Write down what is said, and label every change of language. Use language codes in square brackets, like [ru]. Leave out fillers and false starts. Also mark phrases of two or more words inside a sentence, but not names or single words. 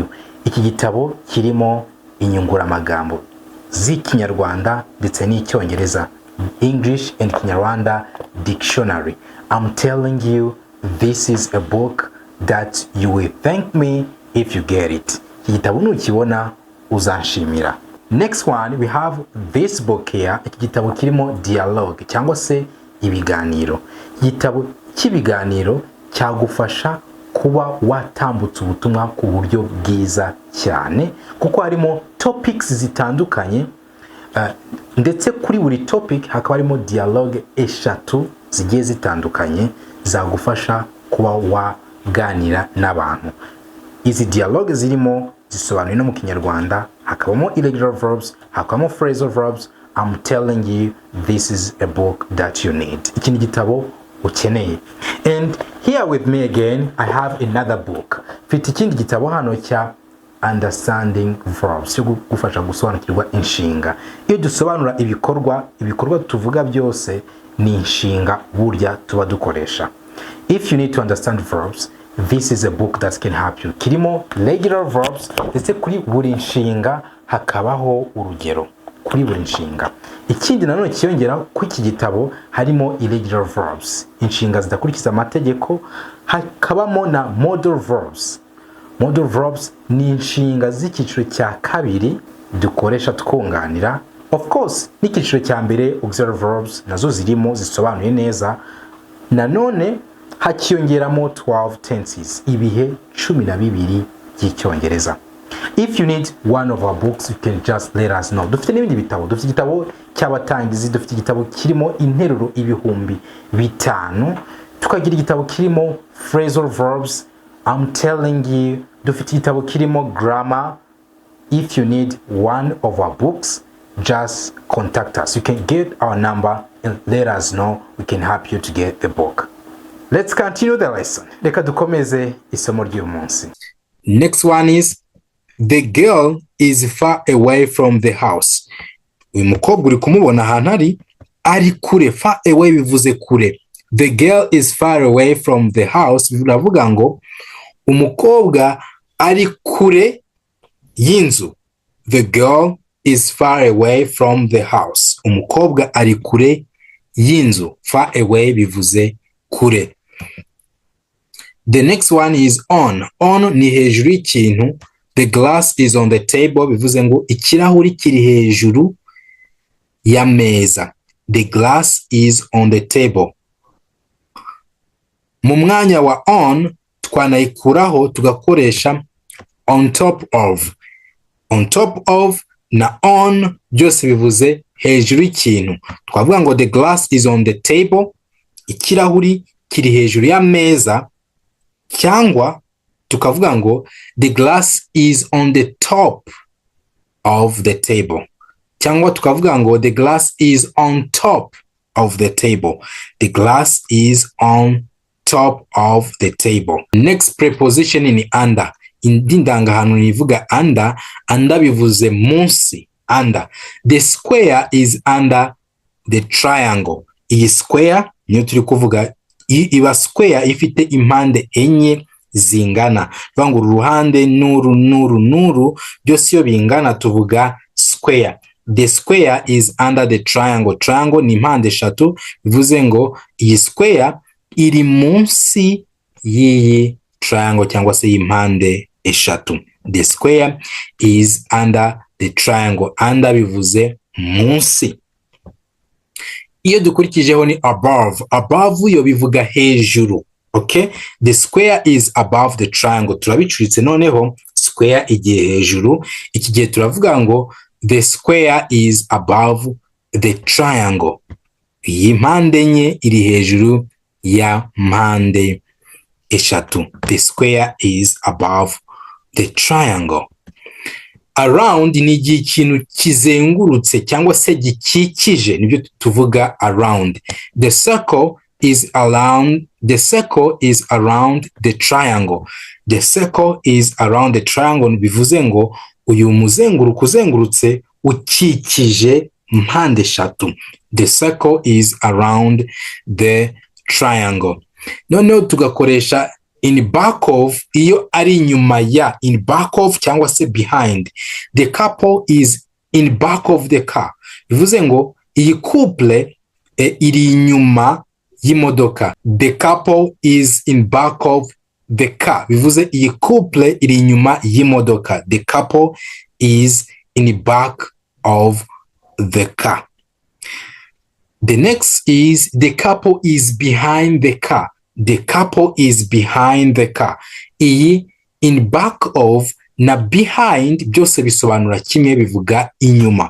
[rw] Iki gitabo kirimo inyunguramagambo z'Ikinyarwanda ndetse n'Icyongereza, [en] English and Kinyarwanda dictionary. I'm telling you, this is a book that you will thank me if you get it. [rw] Iki gitabo nukibona uzanshimira. [en] Next one, we have this book here. [rw] Iki gitabo kirimo dialogue cyangwa se ibiganiro. Igitabo cy'ibiganiro cyagufasha kuba watambutsa ubutumwa ku buryo bwiza cyane, kuko harimo topics zitandukanye, ndetse kuri buri topic hakaba harimo dialogue eshatu zigiye zitandukanye zagufasha kuba waganira n'abantu. Izi dialogue zirimo zisobanuye no mu Kinyarwanda, hakabamo [en] irregular verbs, [rw] hakabamo [en] phrasal verbs. I'm telling you, this is a book that you need. [rw] Iki ni gitabo ukeneye. [en] And here with me again, I have another book. [rw] Mfite ikindi gitabo hano cya [en] understanding verbs, [rw] cyo gufasha gusobanukirwa inshinga. Iyo dusobanura ibikorwa tuvuga byose ni inshinga burya tuba dukoresha. [en] If you need to understand verbs, this is a book that can help you. [rw] Kirimo [en] regular verbs, [rw] ndetse kuri buri nshinga hakabaho urugero kuri buri nshinga. Ikindi nanone kiyongera ku iki gitabo harimo [en] irregular verbs, [rw] inshinga zidakurikiza amategeko, hakabamo na [en] modal verbs. Modal verbs [rw] ni inshinga z'icyiciro cya kabiri dukoresha twunganira. [en] Of course, [rw] n'icyiciro cya mbere [en] auxiliary verbs [rw] nazo zirimo zisobanuye neza. Nanone hakiyongeramo 12 tenses, ibihe 12 by'icyongereza. [en] If you need one of our books, you can just let us know. [rw] Dufite n'ibindi bitabo. Dufite igitabo cy'abatangizi, dufite igitabo kirimo interuro 5,000, tukagira igitabo kirimo [en] phrasal verbs. I'm telling you, [rw] dufite igitabo kirimo grammar. [en] If you need one of our books, just contact us. You can get our number and let us know. We can help you to get the book. Let's continue the lesson. [rw] Reka dukomeze isomo ry'uyu munsi. [en] Next one is the girl is far away from the house. [rw] Uyu mukobwa uri kumubona ahantu ari kure. [en] Far away [rw] bivuze kure. [en] The girl is far away from the house. [rw] Biravuga ngo umukobwa ari kure y'inzu. [en] The girl is far away from the house. [rw] Umukobwa ari kure y'inzu. [en] Far away [rw] bivuze kure. [en] The next one is on. [rw] On ni hejuru y'ikintu. [en] The glass is on the table. [rw] Bivuze ngo ikirahuri kiri hejuru ya meza. [en] The glass is on the table. [rw] Mu mwanya wa on twanayikuraho tugakoresha [en] on top of. On top of [rw] na on byose bivuze hejuru y'ikintu. Twavuga ngo [en] the glass is on the table, [rw] ikirahuri kiri hejuru ya meza, cyangwa tukavuga ngo [en] the glass is on the top of the table, [rw] cyangwa tukavuga ngo [en] the glass is on top of the table. The glass is on top of the table. Next preposition [rw] ni under. Indangahantu nivuga under. Under bivuze munsi. Under. [en] The square is under the triangle. [rw] Iyi square niyo turi kuvuga. Iba square ifite impande enye zingana. Vangu ruhande nuru byose iyo bingana tuvuga square. [en] the square is under the triangle. [rw] Triangle ni impande eshatu, bivuze ngo iyi square iri munsi y'iyi triangle cyangwa se y'impande eshatu. [en] The square is under the triangle. [rw] Under bivuze munsi. Iyo dukurikijeho ni above. Above yo bivuga hejuru. [en] Okay? The square is above the triangle. [rw] Turabicuritse noneho square igiye hejuru. Iki gihe turavuga ngo [en] the square is above the triangle. [rw] Iyi mpande enye iri hejuru ya mpande eshatu. [en] The square is above the triangle. [rw] Around ni ikintu kizengurutse cyangwa se gikikije, nibyo tuvuga around. [en] The circle is around the triangle. The circle is around the triangle, [rw] bivuze ngo uyu muzenguruko uzengurutse ukikije mpande eshatu. [en] The circle is around the triangle. [rw] Noneho tugakoresha [en] in back of [rw] iyo ari inyuma ya, [en] in back of [rw] cyangwa se behind. [en] The couple is in back of the car. [rw] Bivuze ngo iyi couple iri inyuma y'imodoka. [en] The couple is in back of the car. [rw] Bivuze iyi couple iri inyuma y'imodoka. [en] The couple is in back of the car. The next is the couple is behind the car. The couple is behind the car. [rw] Iyi [en] in back of [rw] na behind byose bisobanura kimwe, bivuga inyuma.